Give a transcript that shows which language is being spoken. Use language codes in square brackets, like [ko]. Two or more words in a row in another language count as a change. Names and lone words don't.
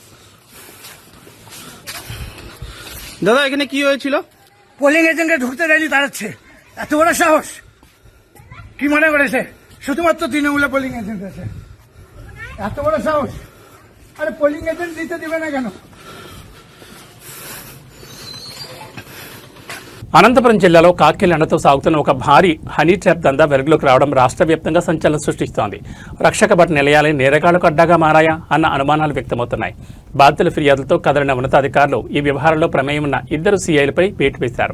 [bn] দাদা এখানে কি হয়েছিল? [en] polling agentke [bn] ঢুকতে দেয়নি, তাড়াচ্ছে। এত বড় সাহস কি মনে করেছে শুধুমাত্র তৃণমূলে [en] polling agent [bn] আছে? এত বড় সাহস! আরে [en] polling agent [bn] দিতে দিবে না কেন? [te] అనంతపురం జిల్లాలో కాకిల ఎండతో సాగుతున్న ఒక భారీ హనీ ట్రాప్ దందా వెలుగులోకి రావడం రాష్ట్ర వ్యాప్తంగా సంచలనం సృష్టిస్తోంది. రక్షక భట్ నిలయాలే నేరగాళ్లకు అడ్డాగా మారాయా అన్న అనుమానాలు వ్యక్తమవుతున్నాయి. బాధితుల ఫిర్యాదులతో కదలిన ఉన్నతాధికారులు ఈ వ్యవహారంలో ప్రమేయం ఉన్న ఇద్దరు సీఐలపై వేటు వేశారు.